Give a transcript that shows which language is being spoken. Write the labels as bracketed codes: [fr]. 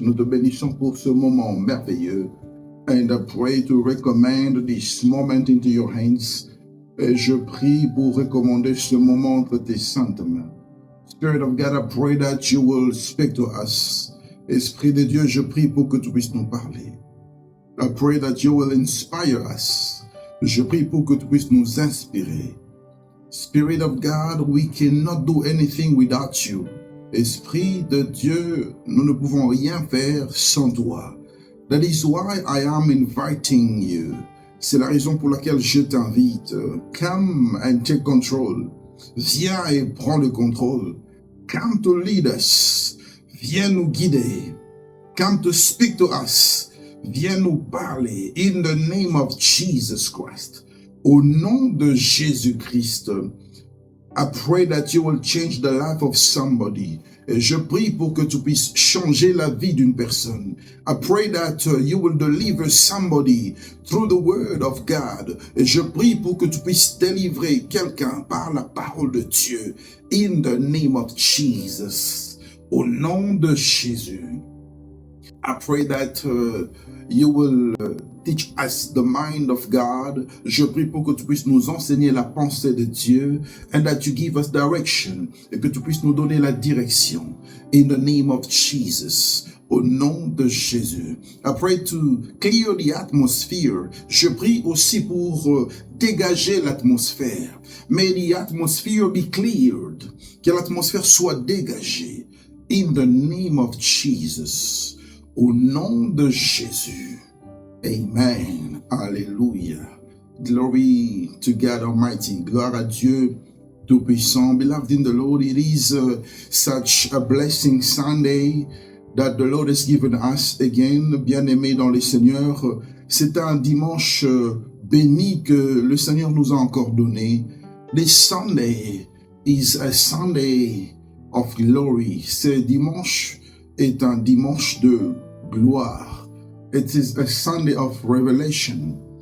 [fr] Nous te bénissons pour ce moment merveilleux. [en] And I pray to recommend this moment into your hands. [fr] Et je prie pour recommander ce moment entre tes saintes mains. [en] Spirit of God, I pray that you will speak to us. [fr] Esprit de Dieu, je prie pour que tu puisses nous parler. [en] I pray that you will inspire us. [fr] Je prie pour que tu puisses nous inspirer. [en] Spirit of God, we cannot do anything without you. [fr] Esprit de Dieu, nous ne pouvons rien faire sans toi. [en] That is why I am inviting you. [fr] C'est la raison pour laquelle je t'invite. [en] Come and take control. [fr] Viens et prends le contrôle. [en] Come to lead us. [fr] Viens nous guider. [en] Come to speak to us. [fr] Viens nous parler. [en] In the name of Jesus Christ. [fr] Au nom de Jésus-Christ, [en] I pray that you will change the life of somebody. [fr] Et je prie pour que tu puisses changer la vie d'une personne. [en] I pray that you will deliver somebody through the word of God. [fr] Et je prie pour que tu puisses délivrer quelqu'un par la parole de Dieu. [en] In the name of Jesus. [fr] Au nom de Jésus. [en] I pray that you will teach us the mind of God. [fr] Je prie pour que tu puisses nous enseigner la pensée de Dieu. [en] And that you give us direction. [fr] Et que tu puisses nous donner la direction. [en] In the name of Jesus. [fr] Au nom de Jésus. [en] I pray to clear the atmosphere. [fr] Je prie aussi pour dégager l'atmosphère. [en] May the atmosphere be cleared. [fr] Que l'atmosphère soit dégagée. [en] In the name of Jesus. [fr] Au nom de Jésus. [en] Amen. Alléluia. Glory to God Almighty. [fr] Gloire à Dieu Tout-Puissant. [en] Beloved in the Lord, it is such a blessing Sunday that the Lord has given us again. [fr] Bien-aimés dans le Seigneur, c'est un dimanche béni que le Seigneur nous a encore donné. [en] This Sunday is a Sunday of glory. [fr] Ce dimanche est un dimanche de gloire. [en] It is a Sunday of revelation.